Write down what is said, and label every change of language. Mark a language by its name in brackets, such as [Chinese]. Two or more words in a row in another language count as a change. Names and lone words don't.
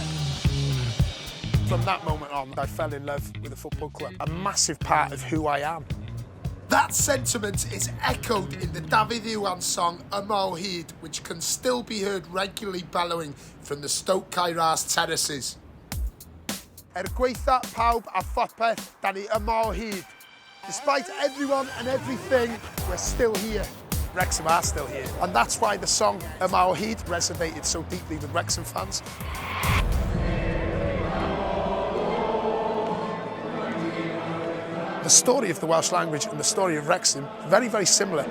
[English] From that moment on, I fell in love with the football club, a massive part of who I am. That sentiment is echoed in the Dafydd Iwan song Yma o Hyd, which can still be heard regularly bellowing from the Stok terraces. [Welsh] Gweitha pawb a phopeth, da ni yma o hyd. [English] Despite everyone and everything, we're still here. Wrexham are still here. And that's why the song Yma o Hyd resonated so deeply with Wrexham fans. The story of the Welsh language and the story of Wrexham, very, very similar.